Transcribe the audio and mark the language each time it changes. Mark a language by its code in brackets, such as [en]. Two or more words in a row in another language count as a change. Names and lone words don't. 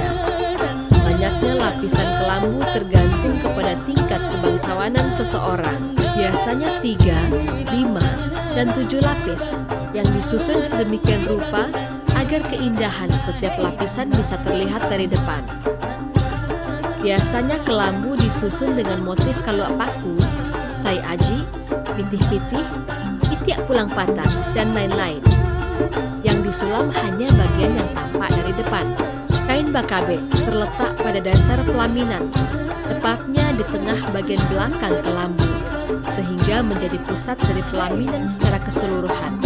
[id] Banyaknya lapisan kelambu tergantung kepada tingkat kebangsawanan seseorang. Biasanya 3, 5, dan 7 lapis yang disusun sedemikian rupa agar keindahan setiap lapisan bisa terlihat dari depan. Biasanya kelambu disusun dengan motif kalua paku, sai aji, pitih-pitih, itiak pulang patah, dan lain-lain. Yang disulam hanya bagian yang tampak dari depan. Kain bakabe terletak pada dasar pelaminan, tepatnya di tengah bagian belakang kelambu, sehingga menjadi pusat dari pelaminan secara keseluruhan.